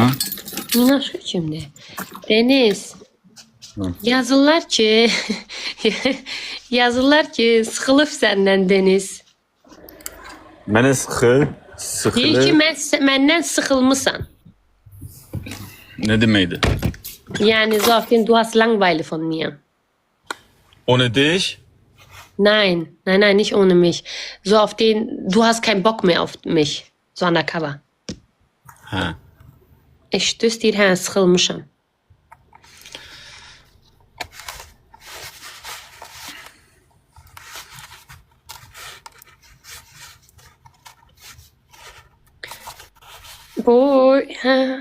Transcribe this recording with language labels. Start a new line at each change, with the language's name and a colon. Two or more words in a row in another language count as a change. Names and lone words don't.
Azerbaijani: Minaşka kimdir? Deniz. Hı. Yazırlar ki, sıxılıb səndən Deniz. Mənə Deyir ki, sıxılır. məndən sıxılmısan. Nə deməkdir?
German: Yani so auf den, du hast langweilig von mir. Ohne dich? Nein, nicht ohne mich. So auf den, du hast keinen Bock mehr auf mich. So undercover.
Azerbaijani: Hə. Eşitdiniz, deyir, hə, sıxılmışam. Boy, hə.